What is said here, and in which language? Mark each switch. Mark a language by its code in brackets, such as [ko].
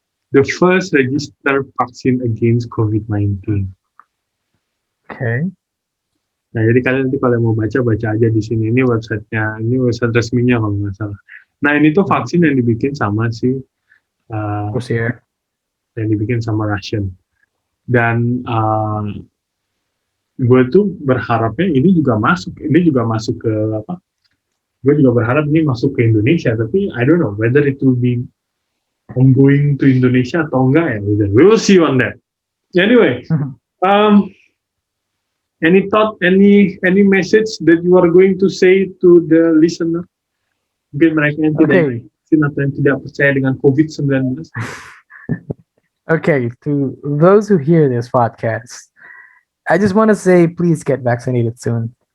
[en] The first registered vaccine against COVID-19. Okay. [id] Nah, jadi kalian nanti kalau mau baca aja di sini. Ini websitenya, ini website resminya kalau nggak salah. Nah, ini tuh vaksin yang dibikin sama Rusia. Yang dibikin sama Russian. Dan gue tuh berharapnya ini juga masuk ke apa? Gue juga berharap ini masuk ke Indonesia, tapi [en] I don't know whether it will be ongoing to Indonesia [id] atau enggak ya. [en] We will see on that. Anyway, any thought, any message that you are going to say to the listener? [id] Mungkin mereka yang tidak vaksin atau yang tidak percaya dengan COVID-19. [en] Okay, to those who hear this podcast, I just want to say please get vaccinated soon.